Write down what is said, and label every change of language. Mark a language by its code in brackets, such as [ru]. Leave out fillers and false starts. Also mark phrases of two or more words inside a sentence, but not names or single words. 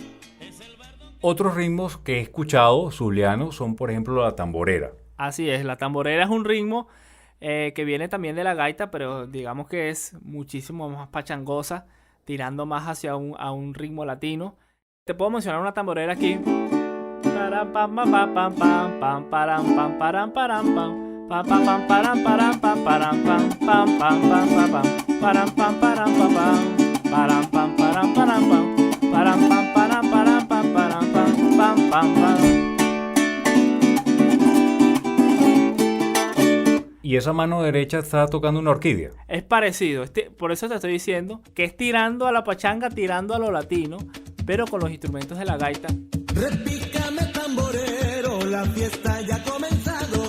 [es] Otros ritmos que he escuchado zulianos son, por ejemplo, la tamborera. Así es, la tamborera es un ritmo que viene también de la gaita, pero digamos que es muchísimo más pachangosa, tirando más hacia a un ritmo latino. Te puedo mencionar una tamborera aquí. param pam pam pam pam pam pam param pam param param pam pam pam pam param param pam param pam pam pam pam pam pam param pam param pam pam param pam param param pam param pam param param pam param pam pam pam pam. Y esa mano derecha está tocando una orquídea. Es parecido, por eso te estoy diciendo que es tirando a la pachanga, tirando a lo latino, pero con los instrumentos de la gaita. Repícame tamborero, la fiesta ya ha comenzado.